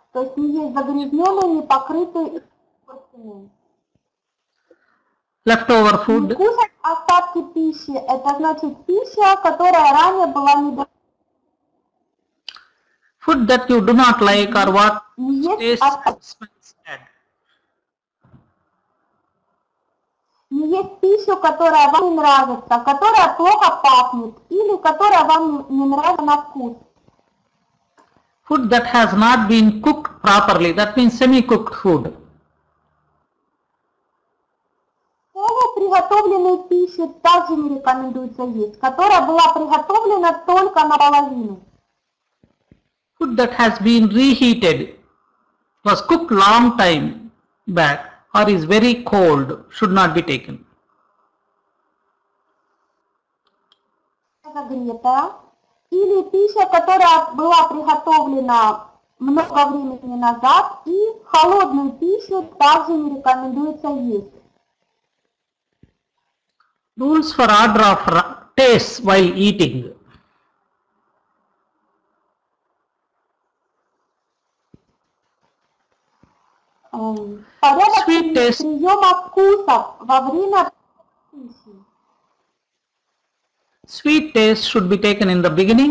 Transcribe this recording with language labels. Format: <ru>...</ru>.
<ru>То есть не есть загрязненную, не покрытую, испорченную.</ru> <en>Leftover food.</en> <ru>Не кушать остатки пищи, это значит пища, которая ранее была недоступна.</ru> <en>Food that you do not like or what tastes bad.</en> <ru>Не есть пищу, которая вам не нравится, которая плохо пахнет или которая вам не нравится на вкус.</ru> <en>Food that has not been cooked properly, that means semi-cooked food.</en> <ru>Полуприготовленную пищу также не рекомендуется есть, которая была приготовлена только наполовину.</ru> <en>Food that has been reheated, was cooked long time back or is very cold, should not be taken.</en> <ru>Загретая или пища, которая была приготовлена много времени назад, и холодную пищу также не рекомендуется есть.</ru> <en>Rules for order of taste while eating.</en> <ru>Порядок приема вкусов во время пищи.</ru> <en>Sweet taste should be taken in the beginning.</en>